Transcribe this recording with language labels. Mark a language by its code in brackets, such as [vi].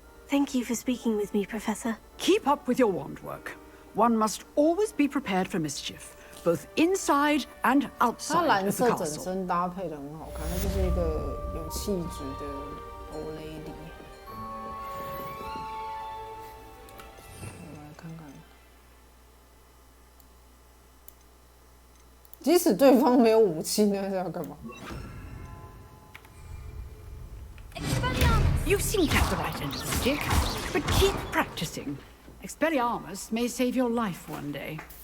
[en] Thank you for speaking with me, Professor. Keep up with your wand work. One must always be prepared for mischief, both inside and outside of the castle. [zh] 它蓝色整身搭配得很好看，它就是一个有气质的old lady。我来看看，即使对方没有武器，那是要干嘛？ [en] You seem to have the right end of the stick, but keep practicing. Expelliarmus may save your life one day.